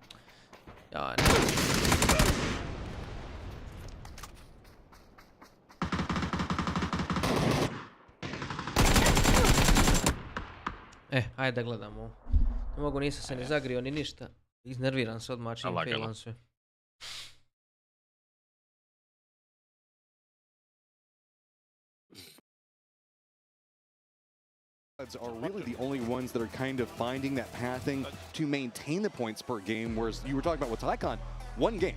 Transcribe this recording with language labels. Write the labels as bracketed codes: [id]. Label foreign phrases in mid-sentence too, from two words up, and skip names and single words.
[sr] Ja, ne. Ajde da gledamo ovo. Ne mogu, nisam se ni zagrio ni ništa. Iznerviran se odmah čim failam sve. [en] Are really the only ones that are kind of finding that pathing to maintain the points per game, whereas you were talking about with Tycon, one game.